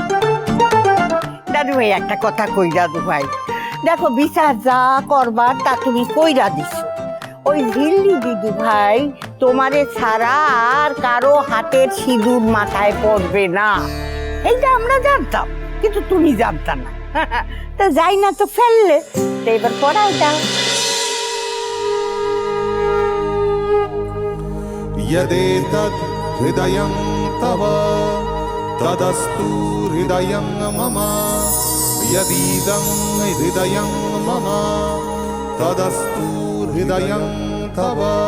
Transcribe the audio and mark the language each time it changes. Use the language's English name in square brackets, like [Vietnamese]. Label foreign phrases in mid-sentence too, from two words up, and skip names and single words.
[Bangla] দাদু ভাই একটা কথা কই দাদু ভাই, দেখো বিচার যা করবার তা তুমি কইরা দিছো। ওই ঝিল্লি দিদু ভাই তোমারে ছাড়া আর কারো হাতের সিঁদুর মাথায় পড়বে না, এইটা আমরা জানতাম, কিন্তু তুমি জানতা না। তা যাই না তো ফেললে, তো এবার পড়াই দাও। [Sanskrit] यदेतद् हृदयं तव तदस्तु हृदयं मम यदीदं हृदयं मम तदस्तु हृदयं तव।